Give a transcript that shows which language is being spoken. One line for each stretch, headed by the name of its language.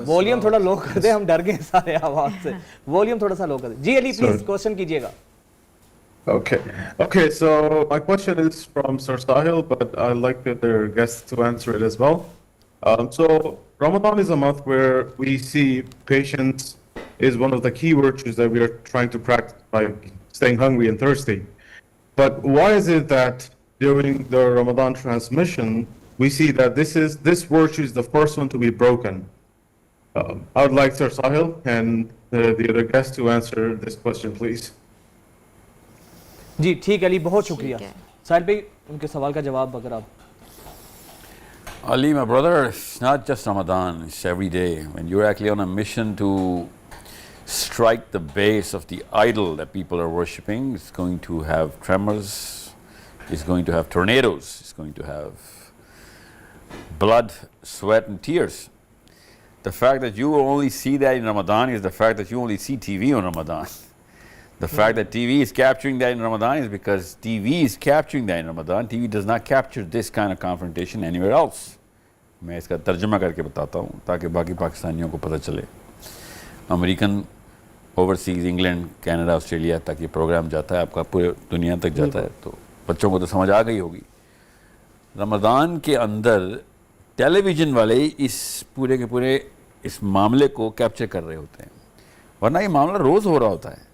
Urdu: Volume تھوڑا لو کر دیں، ہم ڈر گئے سارے آواز سے. ولیوم تھوڑا سا لو کر دیں. جی علی پلیز کوشچن کیجیے گا.
English: Okay, so my question is from Sir Sahil, but I'd like their guests to answer it as well. So Ramadan is a month where we see patience is one of the key virtues that we are trying to practice by staying hungry and thirsty. But why is it that during the Ramadan transmission we see that this virtue is the first one to be broken? I would like Sir Sahil and the other guests to answer this question, please.
Urdu: جی ٹھیک ہے علی، بہت شکریہ. ساحل بھائی ان کے سوال کا جواب اگر آپ.
English: Ali, my brother, it's not just Ramadan, it's every day. When you're actually on a mission to strike the base of the idol that people are worshipping, it's going to have tremors, it's going to have tornadoes, it's going to have blood, sweat and tears. The fact that you only see that in Ramadan is the fact that you only see TV on Ramadan. The fact that TV is capturing that in Ramadan is because TV is capturing that in Ramadan. TV does not capture this kind of confrontation anywhere else.
Urdu: میں اس کا ترجمہ کر کے بتاتا ہوں تاکہ باقی پاکستانیوں کو پتہ چلے. American overseas, England, Canada, Australia تک یہ پروگرام جاتا ہے، آپ کا پورے دنیا تک جاتا ہے، تو بچوں کو تو سمجھ آ گئی ہوگی. رمضان کے اندر ٹیلی ویژن والے اس پورے کے پورے اس معاملے کو کیپچر کر رہے ہوتے ہیں، ورنہ یہ معاملہ روز ہو رہا ہوتا ہے.